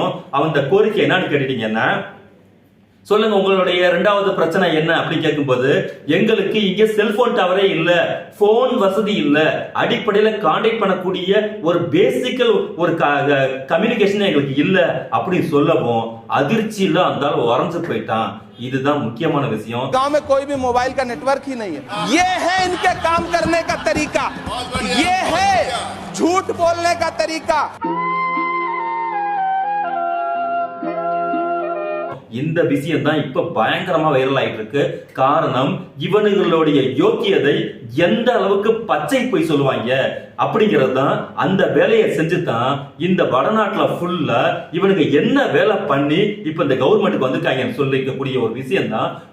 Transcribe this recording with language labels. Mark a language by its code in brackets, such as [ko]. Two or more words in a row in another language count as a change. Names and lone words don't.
[ta] அந்த கோரிக்கை என்னன்னு கேட்டீங்கன்னா, சொல்லுங்க உங்களுடைய 2வது பிரச்சனை என்ன அப்படின்னு கேட்கும்போது, எங்களுக்கு இங்க செல்போன் டவரே இல்ல, போன் வசதி இல்ல, அடிப்படையில கான்டாக்ட் பண்ணக்கூடிய ஒரு பேசிக்கல் ஒரு கம்யூனிகேஷன் எங்களுக்கு இல்ல அப்படின்னு சொல்லவும் அதிர்ச்சியில அந்த உறைஞ்சு போயிட்டான். இதுதான் முக்கியமான விஷயம். [hi] गांव में कोई भी मोबाइल का नेटवर्क ही नहीं है. ये है इनके काम करने का तरीका, ये है झूठ बोलने का तरीका. [ta] இந்த விஷயம் தான் இப்ப பயங்கரமா வைரல் ஆயிட்டு இருக்கு. காரணம் இவனுங்களுடைய யோக்கியதை எந்த அளவுக்கு பச்சை போய் சொல்லுவாங்க அப்படிங்கிறது தான். அந்த வேலையை செஞ்சு தான் இந்த வடநாட்டுல ஃபுல்லா இவனுக்கு என்ன வேலை பண்ணி இப்ப இந்த கவர்மெண்ட்டுக்கு வந்திருக்காங்கன்னு சொல்லிக்கக்கூடிய ஒரு விஷயம் தான்.